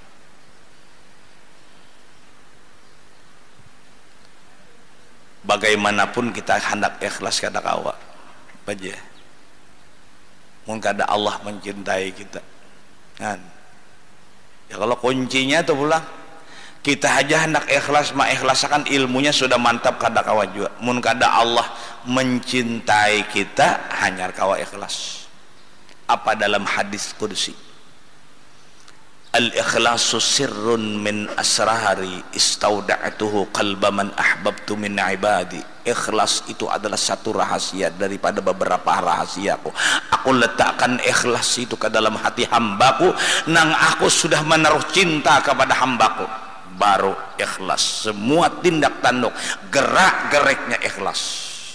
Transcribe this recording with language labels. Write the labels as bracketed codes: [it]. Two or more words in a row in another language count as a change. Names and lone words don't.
[bjn] Bagaimanapun kita hendak ikhlas kata kawa baja mungkin ada Allah mencintai kita kan ya. Kalau kuncinya tuh pulang kita aja hendak ikhlas mah ikhlasakan ilmunya sudah mantap kada kawa jua mun kada Allah mencintai kita hanya kawa ikhlas. Apa dalam hadis qudsi, [ar] الإخلاص سر من أسراري استودعته قلب من أحببت من عبادي. [bjn] Ikhlas itu adalah satu rahasia daripada beberapa rahasiaku. Aku letakkan ikhlas itu ke dalam hati hambaku, nang aku sudah menaruh cinta kepada hambaku, baru ikhlas. Semua tindak tanduk gerak geriknya ikhlas.